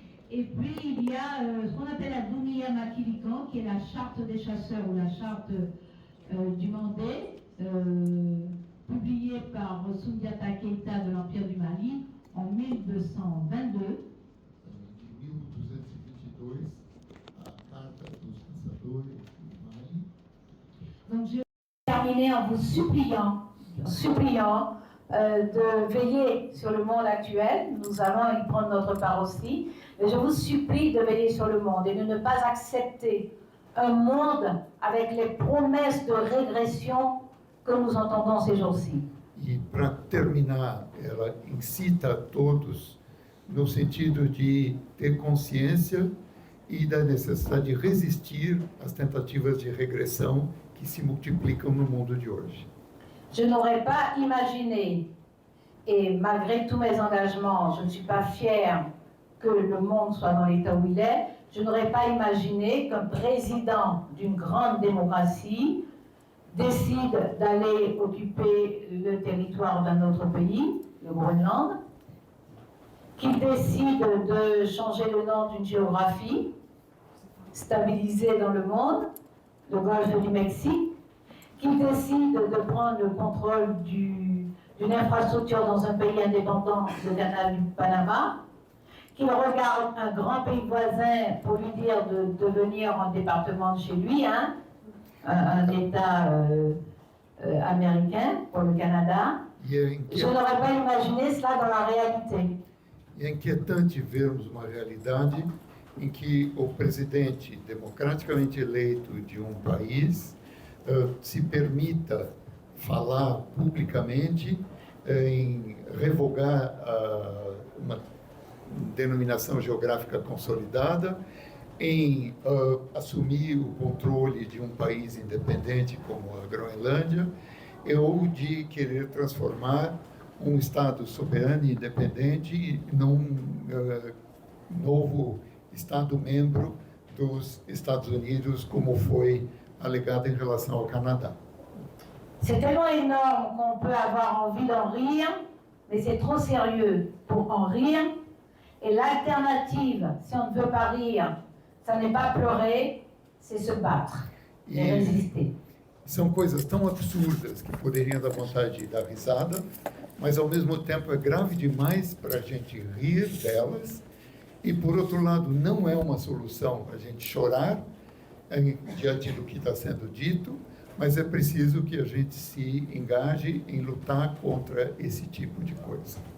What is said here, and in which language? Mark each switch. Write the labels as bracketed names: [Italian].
[French] Et puis, il y a ce qu'on appelle la Dounia Makilikan, qui est la charte des chasseurs ou la charte du Mandé, publiée par Soundiata Keïta de l'Empire du Mali en 1222. [Portuguese] de 1222, a Carta dos Caçadores do Mali. [French] Donc, je vais terminer en vous suppliant de veiller sur le monde actuel. Nous allons y prendre notre part aussi. Mais je vous supplie de veiller sur le monde et de ne pas accepter un monde avec les promesses de régression que nous entendons ces jours-ci. E, para terminar, ela incita a todos no sentido de ter consciência e da necessidade de resistir às tentativas de regressão que se multiplicam no mundo de hoje. Je n'aurais pas imaginé, et malgré tous mes engagements, je ne suis pas fière que le monde soit dans l'état où il est, je n'aurais pas imaginé qu'un président d'une grande démocratie décide d'aller occuper le territoire d'un autre pays, le Groenland, qu'il décide de changer le nom d'une géographie stabilisée dans le monde, le golfe du Mexique, qu'il décide de prendre le contrôle d'une infrastructure dans un pays indépendant, le canal du Panama, qu'il regarde un grand pays voisin pour lui dire de devenir un département de chez lui, hein, un État américain pour le Canada. Je n'aurais pas imaginé cela dans la réalité. [Portuguese] E é inquietante vermos uma realidade em que o presidente democraticamente eleito de um país se permita falar publicamente em revogar uma denominação geográfica consolidada, em assumir o controle de um país independente como a Groenlândia, ou de querer transformar um Estado soberano e independente num novo Estado-membro dos Estados Unidos, como foi alegado em relação ao Canadá. [French] C'est tellement énorme qu'on peut avoir envie d'en rire, mais c'est trop sérieux pour en rire. Et l'alternative, si on ne veut pas rire, ça n'est pas pleurer, c'est se battre et résister. [Portuguese] São coisas tão absurdas que poderiam dar vontade de dar risada, mas ao mesmo tempo é grave demais para a gente rir delas, e por outro lado não é uma solução para a gente chorar diante do que está sendo dito, mas é preciso que a gente se engaje em lutar contra esse tipo de coisa.